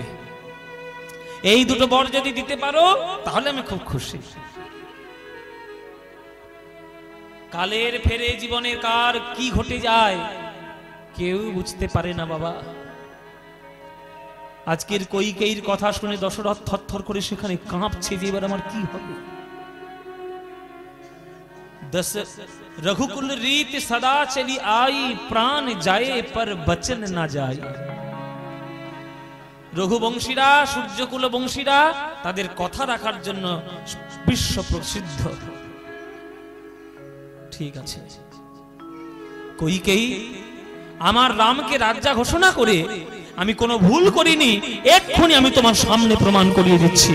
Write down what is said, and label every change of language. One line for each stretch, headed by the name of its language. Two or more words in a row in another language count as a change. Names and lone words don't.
Bangla: এই দুটো বর যদি দিতে পারো তাহলে আমি খুব খুশি। কালের ফেরে জীবনের কার কি ঘটে যায় কেউ বুঝতে পারে না বাবা। আজকের কইকেয়ীর কথা শুনে দশরথ থরথর করে সেখানে কাঁপছে যে এবার আমার কি হবে।
Hindi: रघुकुल रीत सदा चली आई, प्राण जाए पर बचन ना जाए।
Bangla: রঘুবংশীরা, সূর্যকুল বংশীরা তাদের কথা রাখার জন্য বিশ্ব প্রসিদ্ধ। ঠিক আছে, কইকেয়ী আমার রামকে রাজা ঘোষণা করে আমি কোনো ভুল করিনি, এক্ষুনি আমি তোমার সামনে প্রমাণ করিয়ে দিচ্ছি।